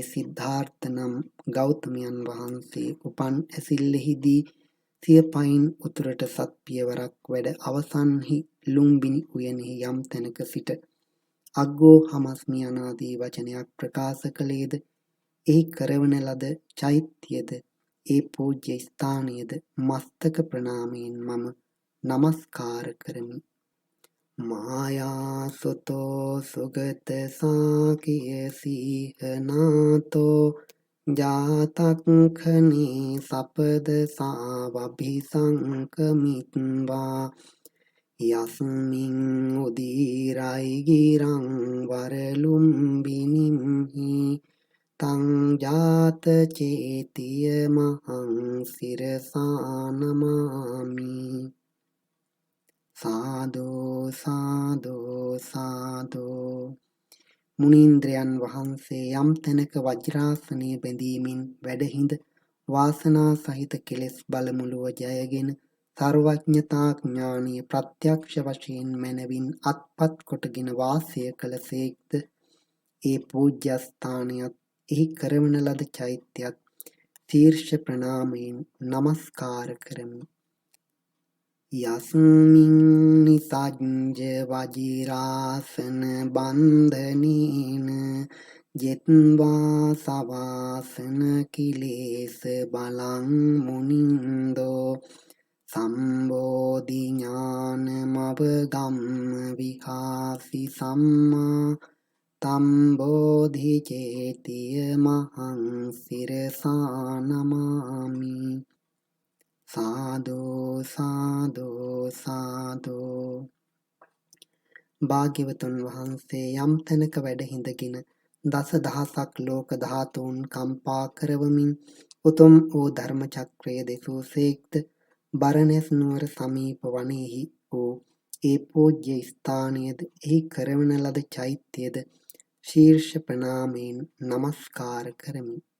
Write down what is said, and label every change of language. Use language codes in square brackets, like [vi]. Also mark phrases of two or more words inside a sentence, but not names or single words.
[si] සිද්ධාර්ථ නම් ගෞතමයන් වහන්සේ උපන් ඇසිල්ලෙහිදී සිය පයින් උතුරට සත් පියවරක් වැඩ අවසන්හි ලුම්බිනි උයනෙහි යම් තැනක සිට [pi] අග්ගෝ හමස්මි [si] අනාදී වචනයක් ප්‍රකාශ කළේද එහි කරවන ලද චෛත්‍යද ඒ පූජ්‍ය ස්ථානයද මස්තක ප්‍රණාමයෙන් මම නමස්කාර කරමි. [pi] මායා සුතෝ සුගත සාකිය සීහනාතෝ ජාතක්ඛනේ සපද සාවභිසංකමිත්වා යස්මින් උදීරයි ගිරං වරලුම්බිනිම්හි තං ජාත චේතිය මහං සිරසා නමාමි. [si] සාදු සාදු සාදු. මුනීන්ද්‍රයන් වහන්සේ යම් තැනක වජ්‍රාසනයේ බැඳීමෙන් වැඩහිඳ වාසනා සහිත කෙලෙස් බලමුළුව ජයගෙන සර්වඥතා ඥානීය ප්‍රත්‍යක්ෂ වශයෙන් මැනවින් අත්පත් කොටගෙන වාසය කළ සේක්ද. ඒ පූජ්‍යස්ථානයත් එහි කරවන ලද චෛත්‍යයත් ශීර්ෂ ප්‍රණාමයෙන් නමස්කාර කරමි. [pi] යස්මින් නිසජ්ජ වජිරාසන බන්ධනීන ජෙත්වා සවාසන කිලේස බලං මුනින්දෝ සම්බෝධි ඥානමවගම්ම විහාසි සම්මා තම්බෝධි චේතිය මහං සිරසා නමාමි. [si] සාදු සාදු සාදු. භාග්‍යවතුන් වහන්සේ යම් තැනක වැඩ හිඳගෙන දස දහසක් ලෝක ධාතුන් කම්පා කරවමින් උතුම් වූ ධර්ම චක්‍රය දෙසූ සේක්ද. බරණැස් නුවර සමීප වනයෙහි වූ ඒ පූජ්‍ය ස්ථානයද එහි කරවන ලද චෛත්‍යයද ශීර්ෂ ප්‍රණාමයෙන් නමස්කාර කරමි.